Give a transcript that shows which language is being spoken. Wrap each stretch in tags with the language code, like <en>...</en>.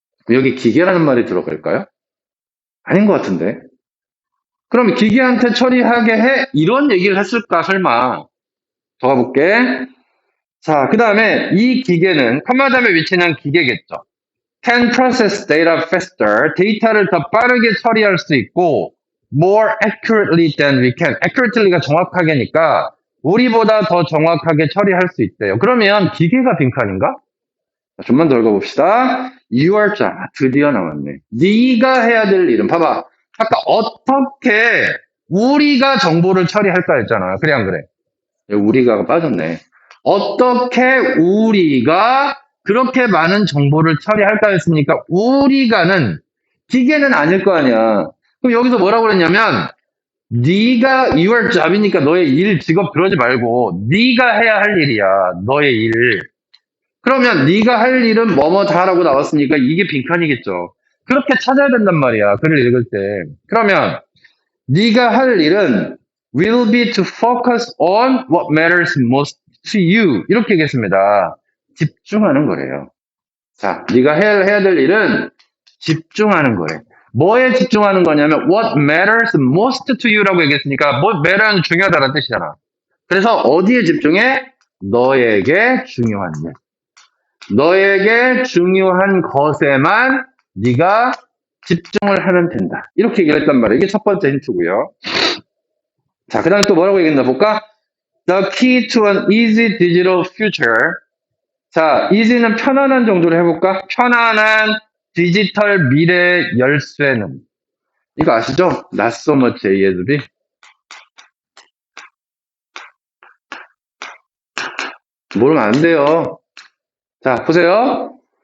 <ko>여기 기계라는 말이 들어갈까요? 아닌 것 같은데. 그럼 기계한테 처리하게 해? 이런 얘기를 했을까 설마. 더 가볼게. 자, 그 다음에 이 기계는 컴마담에 위치한 기계겠죠.</ko> <en>can process data faster.</en> <ko>데이터를 더 빠르게 처리할 수 있고</ko> <en>more accurately than we can.</en> <ko>accurately가 정확하게니까 우리보다 더 정확하게 처리할 수 있대요. 그러면 기계가 빈칸인가? 자, 좀만 더 읽어봅시다.</ko> <en>You are</en> <ko>드디어 나왔네. 네가 해야 될 일은 봐봐. 아까 어떻게 우리가 정보를 처리할까 했잖아. 그래 안 그래? 우리가가 빠졌네. 어떻게 우리가 그렇게 많은 정보를 처리할까 했으니까 우리가는 기계는 아닐 거 아니야. 그럼 여기서 뭐라고 그랬냐면 네가 your job이니까 너의 일, 직업 그러지 말고 네가 해야 할 일이야. 너의 일. 그러면 네가 할 일은 뭐뭐다라고 나왔으니까 이게 빈칸이겠죠. 그렇게 찾아야 된단 말이야. 글을 읽을 때. 그러면 네가 할 일은</ko> <en>will be to focus on what matters most to you.</en> <ko>이렇게 얘기했습니다. 집중하는 거래요. 자, 네가 해야 될 일은 집중하는 거래. 뭐에 집중하는 거냐면</ko> <en>what matters most to you</en> <ko>라고 얘기했으니까 what matter는 중요하다는 뜻이잖아. 그래서 어디에 집중해? 너에게 중요한 일. 너에게 중요한 것에만 네가 집중을 하면 된다. 이렇게 얘기를 했단 말이에요. 이게 첫 번째 힌트고요. 자, 그 다음에 또 뭐라고 얘기했나 볼까?</ko> <en>The key to an easy digital future.</en> <ko>자, easy는 편안한 정도로 해볼까? 편안한 디지털 미래 열쇠는. 이거 아시죠?</ko> <en>Not so much ASB.</en> <ko>모르면 안 돼요. 자, 보세요.</ko>